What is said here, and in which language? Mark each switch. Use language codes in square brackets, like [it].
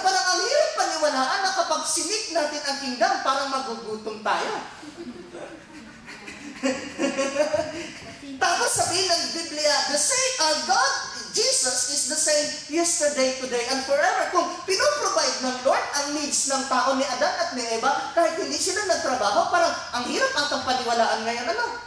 [tl] Parang ang hirap paniwalaan na kapag sinik natin ang kingdom, parang magugutom tayo. Tapos sabihin ng Biblia, [en] God, Jesus is the same yesterday, today, and forever. [tl] Kung pinoprovide ng Lord ang needs ng tao ni Adan at ni Eva, kahit hindi sila nagtrabaho, parang ang hirap atang paniwalaan ngayon, ano?